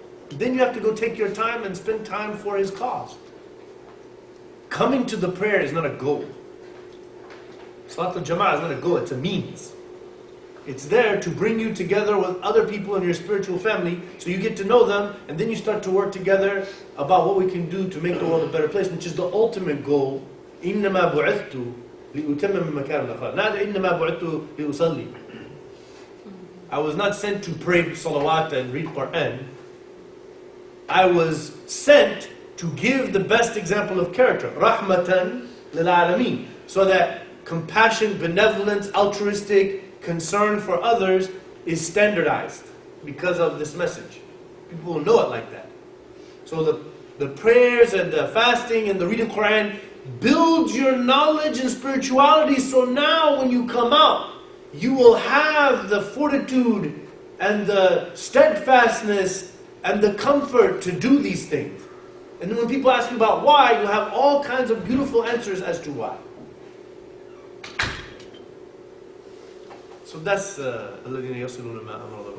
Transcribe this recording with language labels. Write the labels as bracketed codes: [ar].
[en] Then you have to go take your time and spend time for His cause. Coming to the prayer is not a goal. Salat al-Jama'ah is not a goal, it's a means. It's there to bring you together with other people in your spiritual family, so you get to know them, and then you start to work together about what we can do to make the world a better place, which is the ultimate goal. [ar] إِنَّمَا بُعِثْتُ لِأُتَمِّمَ مَكَارِمَ الْأَخْلَاقِ. [en] Not إِنَّمَا بُعِثْتُ لِأُصَلِّي. I was not sent to pray salawat and read Quran. I was sent to give the best example of character. Rahmatan lil alameen. So that compassion, benevolence, altruistic concern for others is standardized because of this message. People will know it like that. So the prayers and the fasting and the reading Quran builds your knowledge and spirituality, so now when you come out, you will have the fortitude and the steadfastness and the comfort to do these things. And then when people ask you about why, you'll have all kinds of beautiful answers as to why. So that's [ar] الذين يصلون ما أمر الله.